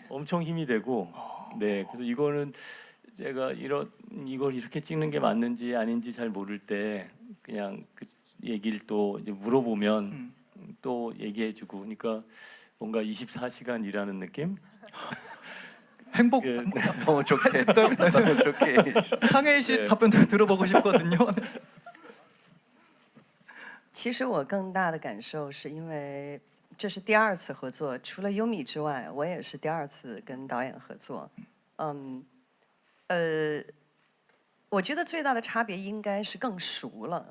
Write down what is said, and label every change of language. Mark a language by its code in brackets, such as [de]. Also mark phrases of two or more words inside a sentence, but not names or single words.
[ko] 엄청 힘이 되고 네 그래서 이거는 제가 이걸 이렇게 찍는 게 맞는지 아닌지 잘 모를 때 그냥 그 얘기를 또 이제 물어보면 또 얘기해주고 그러니까 뭔가 24시간 일하는 느낌? 행복 예. 너무 좋게 너무 좋게. 탕웨이 씨 네. 답변도 들어보고 싶거든요. [zh] 其实我更大的感受是因为这是第二次合作，除了优米之外，我也是第二次跟导演合作。我觉得最大的差别应该是更熟了。